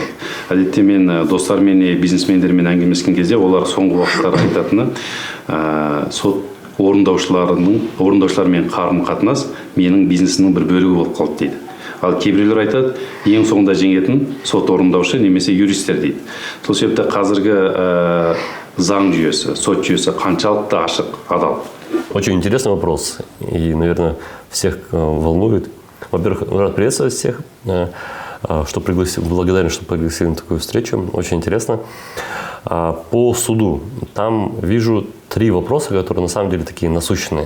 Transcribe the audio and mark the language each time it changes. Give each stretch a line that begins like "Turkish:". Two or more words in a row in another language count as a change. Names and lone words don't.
Kazakh: Әдетте мен достармен, бизнесмендермен әңгімелескен кезде олар соңғы уақыттары айтатыны сот орындаушылармен қарым-қатынас менің бизнесімнің бір бөлігі болып қалды дейді. Ал кейбіреулер айтады, ең соңында жеңетін сот орындаушы немесе юристтер дейді. Сол себепті қазіргі заң жүйесі, сот жүйесі қаншалықты ашық, адал?
Russian: Очень интересный вопрос, и, наверное, всех волнует. Во-первых, рад приветствовать всех, что благодарен, что пригласили на такую встречу, очень интересно. По суду, там вижу 3 вопроса, которые на самом деле такие насущные.